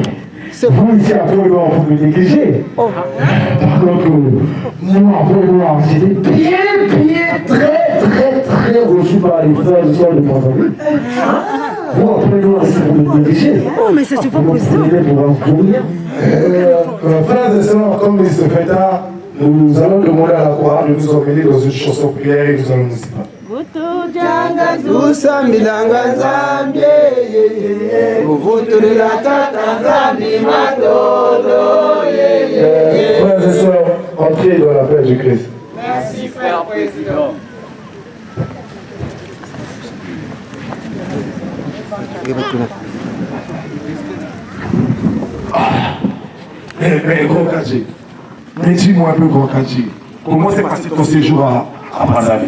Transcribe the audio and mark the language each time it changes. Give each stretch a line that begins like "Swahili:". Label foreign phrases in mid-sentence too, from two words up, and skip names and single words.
French: C'est vous ici à Point-Noir, vous me négligez. Par contre, moi, à Point-Noir, j'étais bien, très reçu par les frères et sœurs de Brazzaville. Moi, à Point-Noir, c'est vous me négligez. Oh, mais ça se fait pas pour ça. Frères et sœurs, comme il se fait tard, nous allons demander à la croix de nous emmener dans une chanson prière et nous allons nous séparer.
Kongo: Usambilanga Nzambi, uvutulila tata Nzambi matodo.
French: Frères et sœurs, entrez dans la paix du Christ. Merci, frère président. Mais grand Kadji, mais dis-moi un peu, grand Kadji, comment s'est passé ton séjour à Brazzaville?